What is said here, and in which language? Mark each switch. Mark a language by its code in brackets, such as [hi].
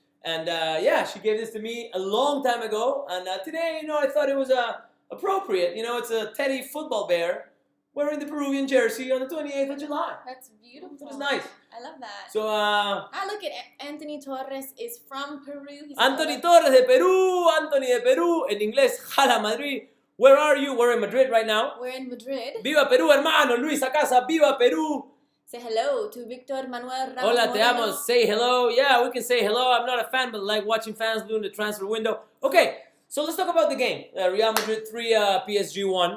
[en] And yeah, she gave this to me a long time ago. And today, you know, I thought it was appropriate. You know, it's a teddy football bear wearing the Peruvian jersey on the 28th of July. That's beautiful. It's nice. I love that. So, look at Anthony Torres is from Peru. [es] Anthony Torres de Perú, Anthony de Perú, en inglés, Jala Madrid. [en] Where are you? We're in Madrid right now. We're in Madrid. [es] Viva Perú, hermano. Luis Acasa, viva Perú. [en] Say hello to Victor Manuel Ramos. [es] Hola, te amo. [en] Say hello. Yeah, we can say hello. I'm not a fan, but like watching fans doing the transfer window. Okay, so let's talk about the game. Real Madrid 3, PSG 1.